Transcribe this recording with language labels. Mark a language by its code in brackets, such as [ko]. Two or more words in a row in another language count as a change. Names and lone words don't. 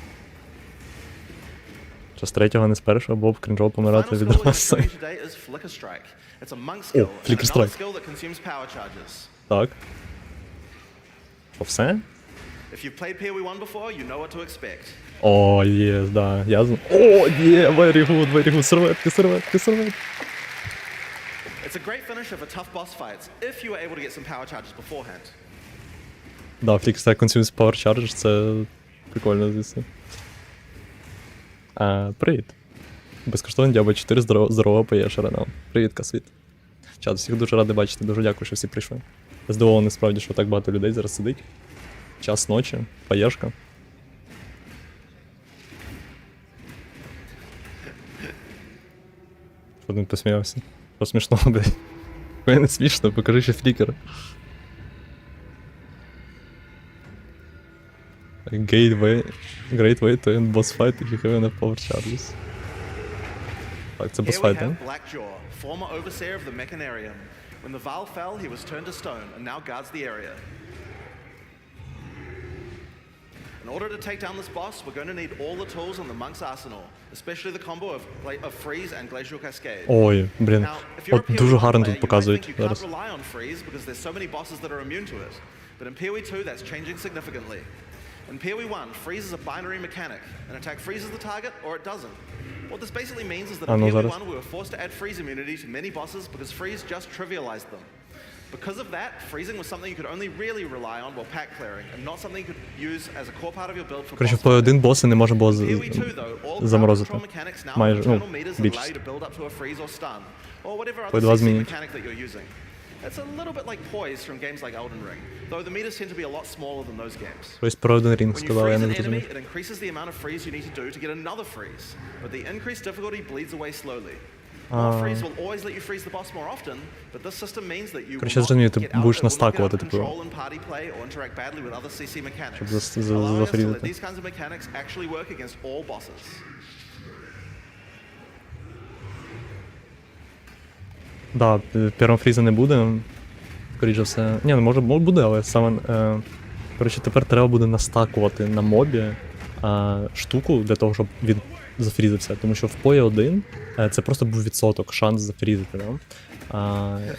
[uk] Що з третього, не з першого, бо б крінжово помирати від раси. О, флікер-страйк. Так. Що, все? О, єс, да. Я знаю. О, є, [en] very good, серветки. It's a great finish of a tough boss fight if you were able to get some power charges beforehand. Да, флікер-страйк consumes power charges, [uk] це прикольно, звісно. Привіт. Безкоштовний Diablo 4 здорового поєшера нам. Привіт, Касвіт. Чат, всіх дуже радий бачити, дуже дякую, що всі прийшли. Я здивований справді, що так багато людей зараз сидить. Час ночі, поєшка. Що він посміявся? Що смішного, блядь? Мене не смішно, покажи ще флікер. [en] Great way to end boss fight if you have enough power charges. [uk] Так, це [en] boss fight, [uk] да? [en] Former overseer of the Mechanarium. When the Val fell, he was turned to stone and now guards the area. In order to take down this boss, we're going to need all the tools in the monk's arsenal, especially the combo of freeze and glacial cascade. [uk] Ой, блін. От дуже гарно тут показують [en] you [uk] зараз. [en] can't rely on freeze because there's so many bosses that are immune to it. But in PoE 2, that's changing significantly. In PoE 1, freeze is a binary mechanic. An attack freezes the target or it doesn't. What this basically means is that in PoE 1 we were forced to add freeze immunity to many bosses because freeze just trivialized them. Because of that, freezing was something you could only really rely on while pack clearing, and not something you could use as a core part of your build for [uk] Короче, [en] boss [uk] в PoE1 боси не можна було [en] PoE 2, though, all [uk] заморозити. [en] control mechanics now have [uk] Майже, ну, [en] internal meters that allow [uk] більшість. [en] you to build up to a freeze or stun, or whatever other [uk] PoE2 CC змінить. [en] mechanic that you're using. It's a little bit like poise from games like Elden Ring, though the meters tend to be a lot smaller than those games. [uk] Щось про Elden Ring [en] When you [uk] сказав, я [en] freeze [uk] не [en] an enemy, [uk] зрозумів. [en] it increases the amount of freeze you need to do to get another freeze, but the increased difficulty bleeds away slowly. More freeze will always let you freeze the boss more often, but this system means that you [uk] Короче, [en] will [uk] зрозумів, [en] not [uk] ти [en] get out, [uk] будеш [en] it will not get [uk] настакувати, [en] out of [uk] типу, [en] control in party play or interact badly with other CC mechanics, [uk] щоб [en] allowing us to let [uk] зафрізити. [en] these kinds of mechanics actually work against all bosses. [uk] Да, першого фріза не буде. Скоріше все. Ні, ну може буде, але саме Коротше, тепер треба буде настакувати на мобі штуку для того, щоб він зафрізився. Тому що в пої 1 це просто був відсоток, шанс зафрізити, да?